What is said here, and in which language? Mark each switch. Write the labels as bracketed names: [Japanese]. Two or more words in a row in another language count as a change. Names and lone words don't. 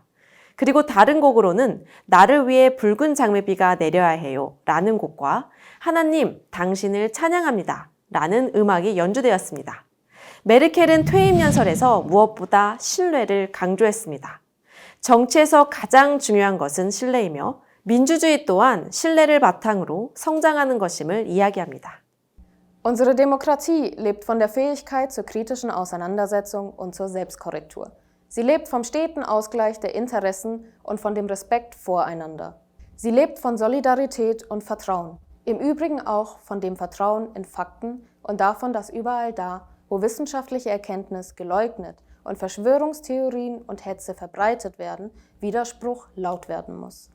[Korean] 그리고 다른 곡으로는 나를 위해 붉은 장밋비가 내려야 해요 라는 곡과 하나님, 당신을 찬양합니다 라는 음악이 연주되었습니다. 메르켈은 퇴임 연설에서 무엇보다 신뢰를 강조했습니다. 정치에서 가장 중요한 것은 신뢰이며 민주주의 또한 신뢰를 바탕으로 성장하는 것임을 이야기합니다. [German] Unsere Demokratie lebt von der Fähigkeit zur kritischen Auseinandersetzung und zur Selbstkorrektur. Sie lebt vom steten Ausgleich der Interessen und von dem Respekt voreinander. Sie lebt von Solidarität und Vertrauen. Im Übrigen auch von dem Vertrauen in Fakten und davon, dass überall da, wo wissenschaftliche Erkenntnis geleugnet und Verschwörungstheorien und Hetze verbreitet werden, Widerspruch laut werden muss.